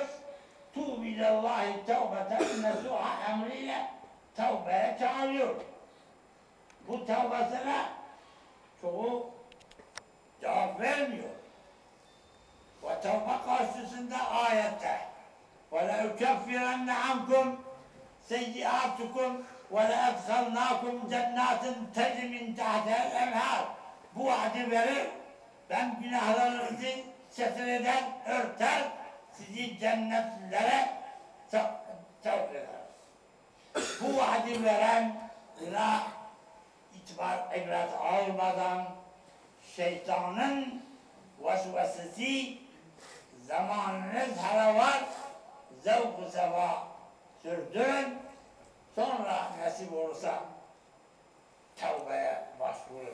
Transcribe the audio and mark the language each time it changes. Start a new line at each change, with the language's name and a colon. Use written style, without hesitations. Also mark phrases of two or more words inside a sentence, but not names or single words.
Arabic: توبوا إلى الله توبة نصوحا
Turkish: emriyle tevbeye çağırıyor. Bu tevbesine çoğu cevap vermiyor. Ve tevbe karşısında ayette
Arabic: وَلَاُكَفِّرَنَّ عَنْكُمْ سَيِّئَاتُكُمْ وَلَاَدْخَلْنَاكُمْ جَنَّاتٍ تَجْرِي مِنْ تَحْتِهَا الْاَنْهَارِ.
Turkish: Bu vaadi verir, ben günahlarınızı setir eder, örter, sizi cennetlere sevk eder. Bu vaadi veren, buna itibar, ibret almadan şeytanın vesvesesi, zamanınız hala var, zevk-ı sefa sürdürün, sonra nasip olursa tevbeye başvurun.